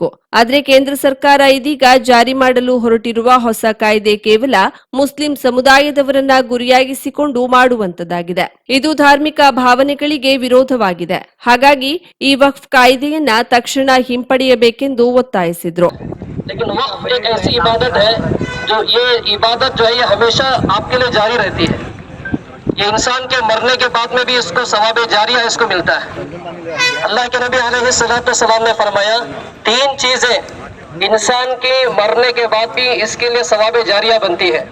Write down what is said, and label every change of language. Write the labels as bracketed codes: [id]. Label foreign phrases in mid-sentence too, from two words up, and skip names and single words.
[kn] ಆದರೆ ಕೇಂದ್ರ ಸರ್ಕಾರ ಇದೀಗ ಜಾರಿ ಮಾಡಲು ಹೊರಟಿರುವ ಹೊಸ ಕಾಯ್ದೆ ಕೇವಲ ಮುಸ್ಲಿಂ ಸಮುದಾಯದವರನ್ನ ಗುರಿಯಾಗಿಸಿಕೊಂಡು ಮಾಡುವಂತದ್ದಾಗಿದೆ। ಇದು ಧಾರ್ಮಿಕ ಭಾವನೆಗಳಿಗೆ ವಿರೋಧವಾಗಿದೆ। ಹಾಗಾಗಿ ಈ ವಕ್ಫ್ ಕಾಯ್ದೆಯನ್ನ ತಕ್ಷಣ ಹಿಂಪಡೆಯಬೇಕೆಂದು ಒತ್ತಾಯಿಸಿದ್ರು। [hi] लेकिन वक्फ एक ऐसी इबादत है जो ये इबादत जो है ये हमेशा आपके लिए जारी रहती है। ये इंसान के मरने के बाद में भी इसको सवाब जारिया इसको मिलता है। अल्लाह के नबी अलैहिस्सलाम ने फरमाया, 3 चीजें इंसान के मरने के बाद भी इसके लिए सवाब जारिया बनती है।